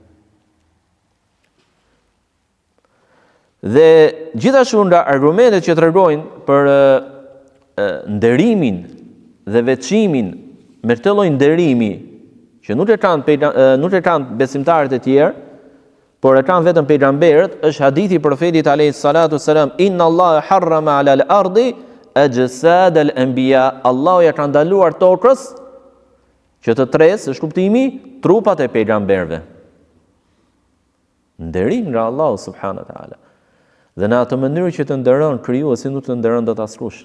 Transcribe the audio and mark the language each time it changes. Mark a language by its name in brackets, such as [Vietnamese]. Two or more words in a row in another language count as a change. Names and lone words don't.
[Albanian] Dhe gjithashtu nga argumentet që tregojnë për nderimin dhe veçimin me këtë lloj nderimi që nuk e kanë besimtarët e tjerë, por e kanë vetëm pejgamberët, është hadithi profetit [Arabic] عليه الصلاة والسلام إن الله حرم على الأرض أجساد الأنبياء. [Albanian] Allahu ja ka ndaluar tokës që të tresë, është kuptimi, trupat e pejgamberëve. Nderim nga Allahu [Arabic] سبحانه وتعالى. [Albanian] Dhe në atë mënyrë që të nderon krijuesi, nuk të nderon dot askush.